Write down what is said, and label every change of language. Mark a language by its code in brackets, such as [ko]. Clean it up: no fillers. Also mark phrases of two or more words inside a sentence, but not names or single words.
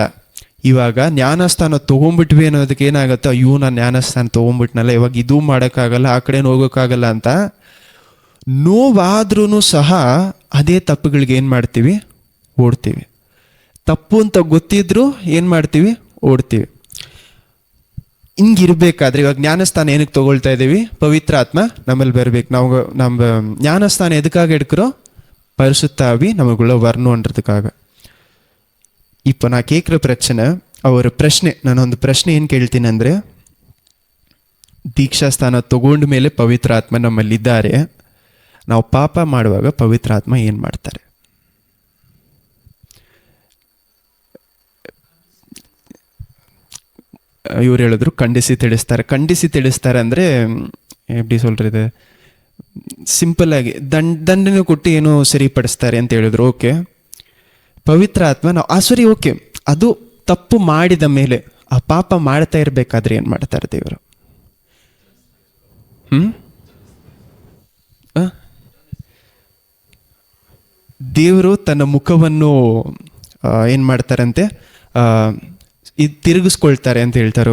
[kn] ಇವಾಗ ಜ್ಞಾನಸ್ಥಾನ ತೊಗೊಂಡ್ಬಿಟ್ವಿ ಅನ್ನೋದಕ್ಕೆ ಏನಾಗುತ್ತೆ, ಅಯ್ಯೋ ನಾನು ಜ್ಞಾನಸ್ಥಾನ ತೊಗೊಂಡ್ಬಿಟ್ನಲ್ಲ, ಇವಾಗ ಇದೂ ಮಾಡೋಕ್ಕಾಗಲ್ಲ, ಆ ಕಡೆನೂ ಹೋಗೋಕ್ಕಾಗಲ್ಲ ಅಂತ ನೋವಾದ್ರೂ ಸಹ ಅದೇ ತಪ್ಪುಗಳಿಗೆ ಏನು ಮಾಡ್ತೀವಿ, ಓಡ್ತೀವಿ. ತಪ್ಪು ಅಂತ ಗೊತ್ತಿದ್ರೂ ಏನು ಮಾಡ್ತೀವಿ, ಓಡ್ತೀವಿ. ಹಿಂಗಿರ್ಬೇಕಾದ್ರೆ ಇವಾಗ ಜ್ಞಾನಸ್ಥಾನ ಏನಕ್ಕೆ ತೊಗೊಳ್ತಾ ಇದ್ದೀವಿ, ಪವಿತ್ರಾತ್ಮ ನಮ್ಮಲ್ಲಿ ಬರಬೇಕು. [ta] நம்ம ஞானஸ்தானம் எதுக்காக எடுக்கிறோம், பரிசுத்தாவி நமக்குள்ள வரணுன்றதுக்காக. இப்போ நான் கேட்குற பிரச்சனை, ஒரு [kn] ಪ್ರಶ್ನೆ, ನಾನೊಂದು ಪ್ರಶ್ನೆ ಏನು ಕೇಳ್ತೀನಿ ಅಂದರೆ, ದೀಕ್ಷಾಸ್ಥಾನ ತಗೊಂಡ ಮೇಲೆ ಪವಿತ್ರಾತ್ಮ ನಮ್ಮಲ್ಲಿದ್ದಾರೆ, ನಾವು ಪಾಪ ಮಾಡುವಾಗ ಪವಿತ್ರಾತ್ಮ ಏನು ಮಾಡ್ತಾರೆ? ಇವ್ರು ಹೇಳಿದ್ರು ಖಂಡಿಸಿ ತಿಳಿಸ್ತಾರೆ ಅಂದರೆ [ta] எப்படி சொல்கிறது, [kn] ಸಿಂಪಲ್ಲಾಗಿ ದಂಡನೆ ಕೊಟ್ಟು ಏನೋ ಸರಿಪಡಿಸ್ತಾರೆ ಅಂತ ಹೇಳಿದ್ರು. ಓಕೆ, ಪವಿತ್ರಾತ್ಮ ನಾವು ಸರಿ, ಓಕೆ, ಅದು ತಪ್ಪು ಮಾಡಿದ ಮೇಲೆ, ಆ ಪಾಪ ಮಾಡ್ತಾ ಇರಬೇಕಾದ್ರೆ ಏನು ಮಾಡ್ತಾರೆ ದೇವರು? ದೇವರು ತನ್ನ ಮುಖವನ್ನು ಏನು ಮಾಡ್ತಾರಂತೆ, ಇದು ತಿರುಗಿಸ್ಕೊಳ್ತಾರೆ ಅಂತ ಹೇಳ್ತಾರೆ.